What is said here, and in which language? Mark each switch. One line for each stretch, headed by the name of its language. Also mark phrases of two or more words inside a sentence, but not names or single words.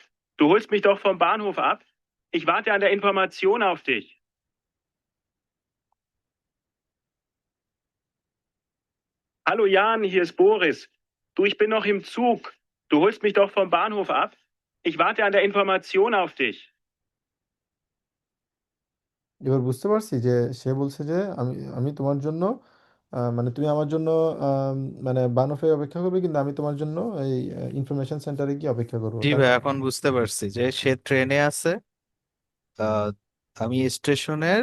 German: Du holst mich doch vom Bahnhof ab? Ich warte an der Information auf dich. Hallo Jan, hier ist Boris. Du, ich bin noch im Zug. Du holst mich doch vom Bahnhof ab? Ich warte an der Information auf dich.
Bangla: এবার বুঝতে পারছি যে সে বলছে যে আমি আমি তোমার জন্য মানে তুমি আমার জন্য আম, মানে বানফে অপেক্ষা করবে, কিন্তু আমি তোমার জন্য এই ইনফরমেশন সেন্টারে গিয়ে অপেক্ষা করবো, জি তার ভাই, মানে এখন বুঝতে পারছি যে সে ট্রেনে আছে, আহ, আমি স্টেশনের